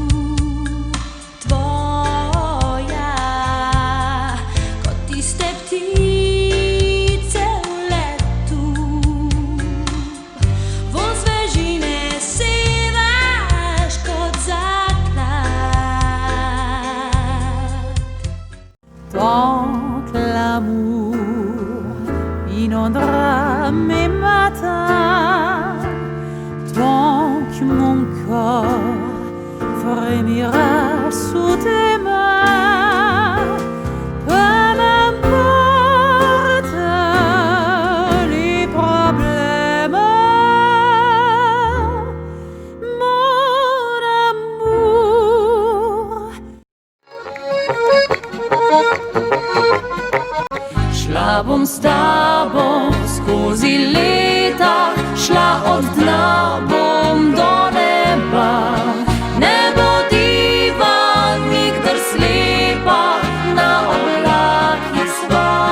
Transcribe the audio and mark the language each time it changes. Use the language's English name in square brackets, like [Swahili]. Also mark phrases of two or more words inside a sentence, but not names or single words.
[Slovenian] Tvoja, kot tiste ptice v letu. Von svežine sevaš kot zaklad. [French] Tant l'amour inondera mes matins, tant que mon corps frémira sous tes mains. Peu m'importe les problèmes, mon amour. [Slovenian] Šla bom s tabo skozi leta, šla od dna bom do neba. Ne bodiva nikdar slepa, na oblakih sva.